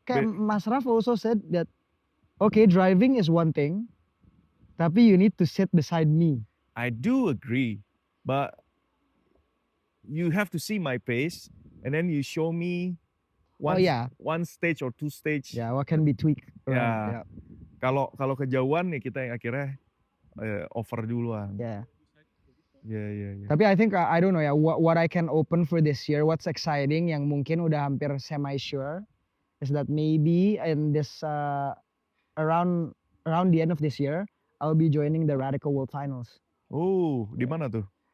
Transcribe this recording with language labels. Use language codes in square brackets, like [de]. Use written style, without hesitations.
[en] Kayak Mas Raf also said that, okay, driving is one thing, tapi you need to sit beside me. I do agree, but you have to see my pace, and then you show me one stage or two stage. Yeah, what can be tweaked. [id] Ya. Kalau kejauhan ya kita yang akhirnya over duluan. [en] Yeah. Yeah. Tapi I think I don't know ya, what I can open for this year, what's exciting yang mungkin udah hampir semi sure is that maybe in this around the end of this year I'll be joining the Radical World Finals. [id] Oh, di mana tuh?